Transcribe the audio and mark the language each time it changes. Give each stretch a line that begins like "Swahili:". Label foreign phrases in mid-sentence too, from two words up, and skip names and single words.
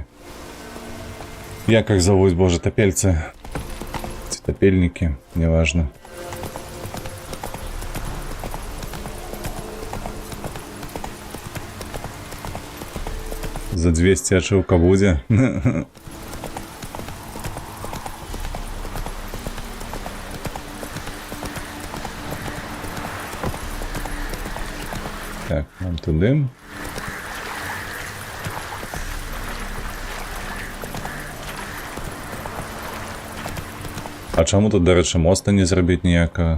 Belarusian: Як іх завуць, боже, тапельцы? Ці тапельнікі, неважно. За 200 ачыўка будзе.
Ukrainian: Так, нам туди. А чому тут, до речі, моста не зробити ніякого?